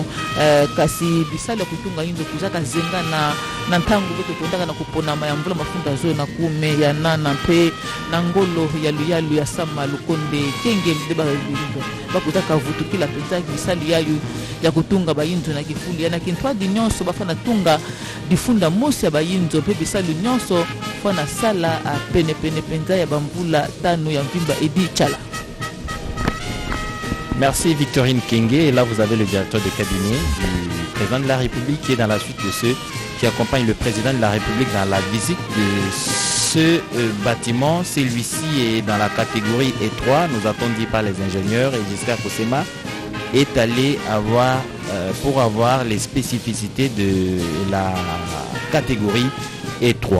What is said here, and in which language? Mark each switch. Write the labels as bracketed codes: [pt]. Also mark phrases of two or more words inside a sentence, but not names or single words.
[ktu] kasi bisale kutunga inzo kuzaka zenga na ntangu beto kundaka na kupona mayamvula mafunda zole na kume ya nana pe na ngolo ya luyalu ya sama lukonde kenge ndeba bindo bakutaka vutu kila penza bisali yayu ya kutunga bayinzo na kifuli yana kintwa di nyonso bafana tunga difunda mosi ya bayinzo pe bisali nyonso fana sala a pene penza ya bamvula tano ya mvimba Edi Tchala. [fr] Merci Victorine Kenge. Et là, vous avez le directeur de cabinet du président de la République qui est dans la suite de ceux qui accompagnent le président de la République dans la visite de ce bâtiment. Celui-ci est dans la catégorie E3, nous a-t-on dit par les ingénieurs, et Giscard Kosema est allé pour avoir les spécificités de la catégorie E3.